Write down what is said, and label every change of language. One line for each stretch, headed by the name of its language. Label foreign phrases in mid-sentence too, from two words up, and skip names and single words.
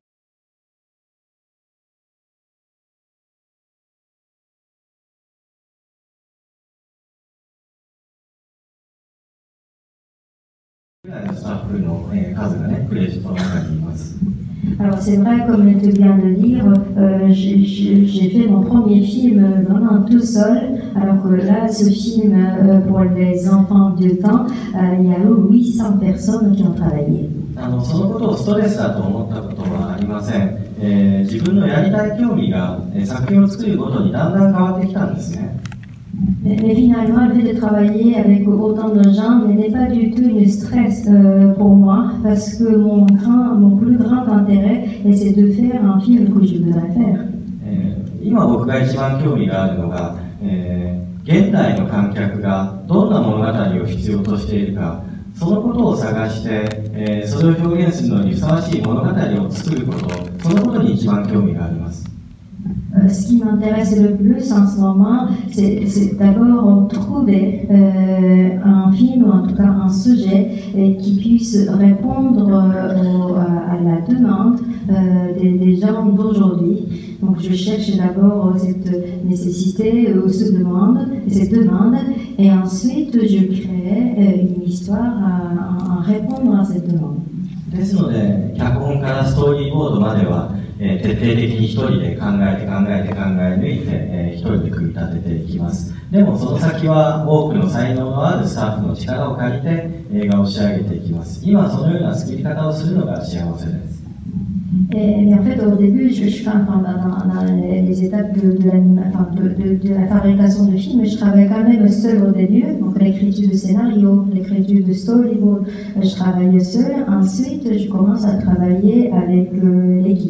French: Alors c'est vrai, comme je viens de dire, j'ai fait mon premier film vraiment tout seul, alors que là, ce film pour les enfants de temps, il y a eu 800 personnes qui ont travaillé.
Japanese: そのことをストレスだと思ったことはありません。自分のやりたい興味が作品を作るごとにだんだん変わってきたんですね。
French: Mais finalement, le fait de travailler avec autant de gens n'est pas du tout une stress pour moi, parce que mon plus grand intérêt, c'est de faire un film que je voudrais faire.
Japanese: 今僕が一番興味があるのが、現代の観客がどんな物語を必要としているか、そのことを探して、それを表現するのにふさわしい物語を作ること、そのことに一番興味があります。
French: Ce qui m'intéresse le plus en ce moment, c'est d'abord trouver un film, ou en tout cas un sujet, qui puisse répondre à la demande des gens d'aujourd'hui. Donc je cherche d'abord cette nécessité ou cette demande, et ensuite je crée une histoire à répondre à cette demande.
Japanese: ですので、脚本からストーリーボードまでは、徹底的に一人で考え抜いて、一人で組み立てていきます。でもその先は多くの才能のあるスタッフの力を借りて映画を仕上げていきます。今そのような作り方をするのが幸せです。
French: Mais en fait, au début, je suis dans les étapes de la fabrication de films, je travaille quand même seul au début, donc l'écriture de scénario, l'écriture de storyboard, je travaille seul. Ensuite, je commence à travailler avec l'équipe.